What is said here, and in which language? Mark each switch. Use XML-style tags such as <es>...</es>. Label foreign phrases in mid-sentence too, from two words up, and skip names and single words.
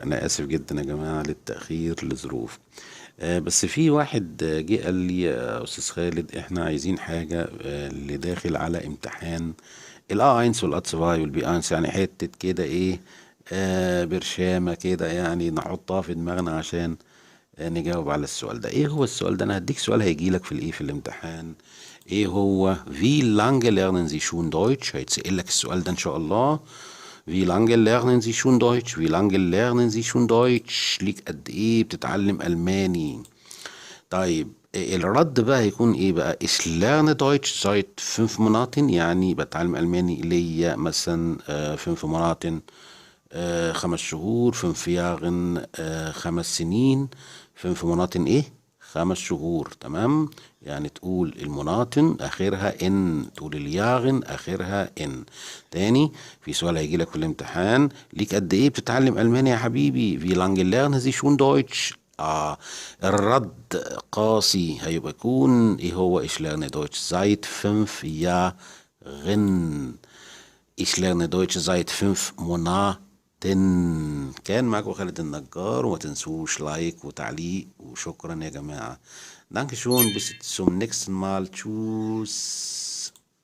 <ar>أنا آسف جدا يا جماعة للتأخير لظروف. بس في واحد جه قال لي يا أستاذ خالد إحنا عايزين حاجة اللي داخل على امتحان الأ 1 والأ 2 والبي 1، يعني حتة كده إيه، برشامة كده يعني نحطها في دماغنا عشان نجاوب على السؤال ده. ايه هو السؤال ده؟ انا هديك سؤال هيجيلك في الايه، في الامتحان. ايه هو</ar> <de>wie lange lernen Sie schon Deutsch؟</de> <ar>هيتسأل لك السؤال ده ان شاء الله.</ar> <de>wie lange lernen Sie schon Deutsch؟ wie lange lernen Sie schon Deutsch؟</de> <ar>ليك قد ايه بتتعلم الماني؟ طيب الرد بقى هيكون ايه بقى؟</ar> <de>ich lerne Deutsch seit 5 Monaten،</de> <ar>يعني بتعلم الماني ليا مثلا 5 Monaten، 5 شهور. 5 Jahren 5 سنين. 5 Monaten ايه؟ 5 شهور. تمام. يعني تقول الموناتن اخرها ان، تقول الياغن اخرها ان. تاني، في سؤال هيجي لك في الامتحان، ليك قد ايه بتتعلم الماني يا حبيبي؟</ar> <de>wie lange lernen Sie schon Deutsch؟</de> <ar>الرد قاسي، هيبقى يكون ايه هو؟</ar> <de>ich lerne Deutsch seit 5 Jahren. ich lerne Deutsch seit 5 Monaten.</de> <ar>كان معاكم خالد النجار، وما تنسوش لايك وتعليق، وشكرا يا جماعة.</ar> <de>Dankeschön, bis zum nächsten Mal. Tschüss.</de>